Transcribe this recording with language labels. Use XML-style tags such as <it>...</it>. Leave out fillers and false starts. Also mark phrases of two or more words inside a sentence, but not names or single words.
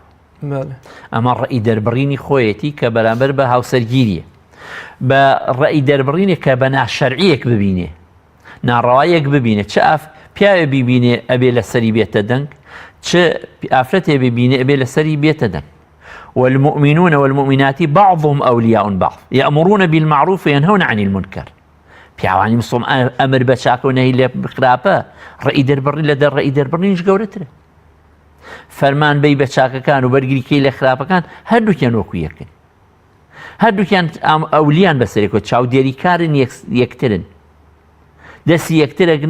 <ckb>ئەمە ڕەئی دەربڕینی خۆیەتی کە بەرامبەر بە هاوسەرگیریە بە ڕەئی دەربڕینێک کە بە ناشەرعیەک ببینێ ناڕەوایەک ببینێ چ پیاوێ بیبینێ ئەبێ لەسەری بێتە دەنگ چ ئافرەتێ ببینێ ئەبێ لەسەری بێتە دەنگ.</ckb> <ar>والمؤمنون والمؤمنات بعضهم أولياء بعض يأمرون بالمعروف وينهون عن المنكر.</ar> <ckb>پیاوانی مسلم ئەمر بە چاکە و نەهی لە خراپە ڕەئی دەربڕین لە دەر ڕەئی دەربڕینیش گەورەترە. فەرمان بەی بە چاکەکان و بەرگریکەی لە خراپەکان هەردووکیان وەکو یەکن هەردووکیان ئەولیان بەسەرێکەوە چاودێریکارن یەکترن دەستی یەکترەگرن</ckb>